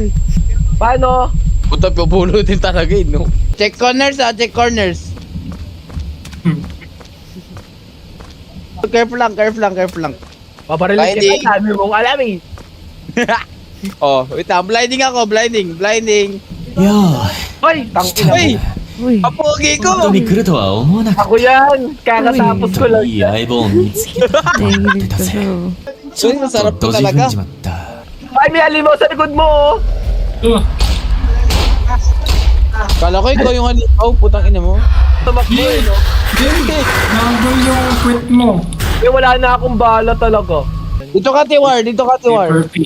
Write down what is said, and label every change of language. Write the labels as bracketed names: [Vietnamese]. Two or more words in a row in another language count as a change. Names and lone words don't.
[Filipino] Paano? Puta, pupulutin talaga no? [English] Check corners. Careful lang. [Filipino] Paparilin [English] Blinding. [Filipino] kita, sabi mong alam eh. Oh, wait lang, blinding. [Japanese] いやー、 [Filipino] Hoy, tangina Uy, Uy. kapogi [Japanese] 本当 [Filipino] ko! [Japanese] に来るとは思わなかっ [Filipino] Ako yan. Kakatapos [Japanese] た。 [Filipino] ko lang. [Japanese] いい相棒を見つけた。 [Filipino] Nahihilig ka Kasi, bro. [Japanese] ちょっ [Filipino] masarap [Japanese] と [Filipino] to [Japanese] ドジ踏ん [Filipino] talaga. [Japanese] じまった。 [Filipino] Ay, may halimaw sa likod mo oh. Kala ko ikaw yung halimaw, putang ina mo. Tumakbo eh, no? Nandun yung quit mo. Eh, wala na akong bala talaga. Dito ka, Tiwar. Dito ka, Tiwar. [English] Perfect.